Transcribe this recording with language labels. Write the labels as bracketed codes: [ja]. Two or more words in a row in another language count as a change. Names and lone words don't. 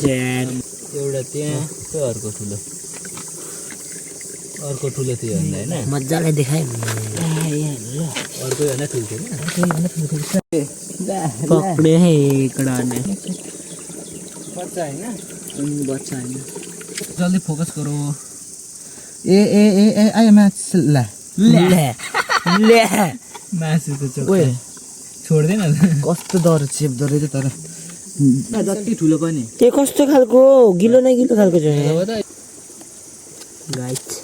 [ne] एउटा त्यहाँ अर्को ठुलो थियो होइन मजाले देखायो अर्को होइन ठुल्थ्यो पक्रियो है कडा बच्चा होइन बच्चा होइन [hi] जल्दी फोकस करो [ne] ए आयो माछ मासु त छोड्दैन कस्तो डर चेप्दो रहेछ तर जति ठुलो पनि त्यो कस्तो खालको गिलो न गिलो खालको छ गाइस